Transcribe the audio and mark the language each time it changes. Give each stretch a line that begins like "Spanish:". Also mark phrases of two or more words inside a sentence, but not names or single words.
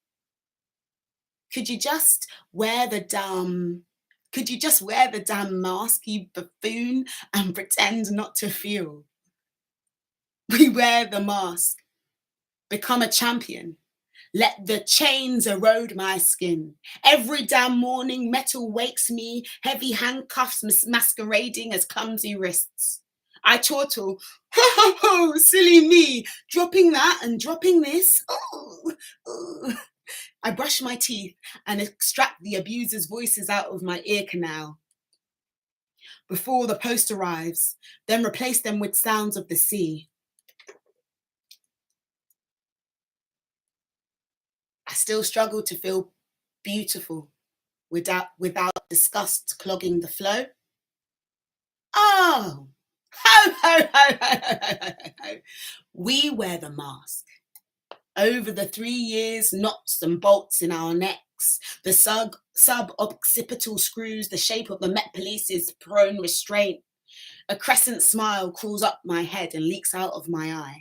English: Could you just wear the damn mask, you buffoon, and pretend not to feel? We wear the mask. Become a champion. Let the chains erode my skin. Every damn morning, metal wakes me, heavy handcuffs masquerading as clumsy wrists. I chortle, ho ho ho, silly me, dropping that and dropping this. Oh. I brush my teeth and extract the abuser's voices out of my ear canal before the post arrives, then replace them with sounds of the sea. still struggle to feel beautiful without disgust clogging the flow. Oh, ho, ho, ho, ho, ho, ho, ho. We wear the mask. Over the 3 years, knots and bolts in our necks, the sub-occipital screws, the shape of the Met Police's prone restraint. A crescent smile crawls up my head and leaks out of my eye.